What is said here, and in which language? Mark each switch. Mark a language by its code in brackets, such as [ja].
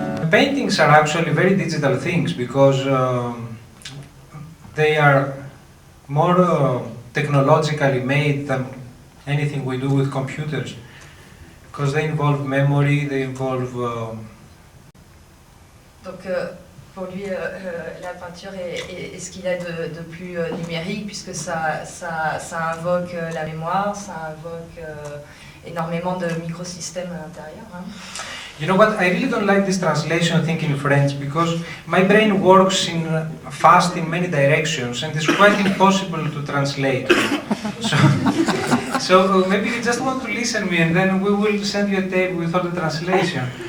[en] Paintings are actually very digital things because they are more technologically made than anything we do with computers, because they involve memory, they involve... [fr] Donc pour lui, la peinture est ce qu'il y a de plus numérique, puisque ça invoque la mémoire, ça invoque énormément de microsystèmes à l'intérieur. Hein. [en] You know what, I really don't like this translation thing in French, because my brain works fast in many directions and it's quite impossible to translate. So maybe you just want to listen to me and then we will send you a tape with all the translation.